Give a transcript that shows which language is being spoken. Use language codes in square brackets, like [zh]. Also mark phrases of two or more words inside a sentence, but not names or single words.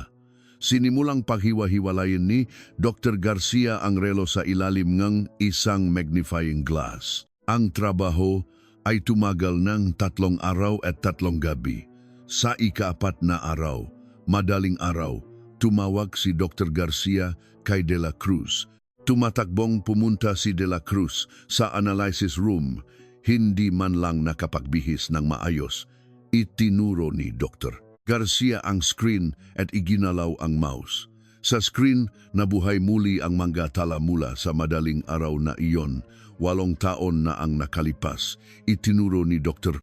[tl] Sinimulang paghiwa-hiwalayin ni Dr. Garcia ang relo sa ilalim ng isang [en] magnifying glass. [tl] Ang trabaho ay tumagal ng 3 araw at 3 gabi. Sa ika-4 na araw, madaling araw, tumawag si Dr. Garcia kay de la Cruz. Tumatakbong pumunta si de la Cruz sa [en] analysis room, [tl] hindi man lang nakapagbihis ng maayos. Itinuro ni Dr. Garcia ang screen at iginalaw ang mouse. Sa screen, nabuhay muli ang mga tala mula sa madaling araw na iyon. 8 taon na ang nakalipas. Itinuro ni Dr.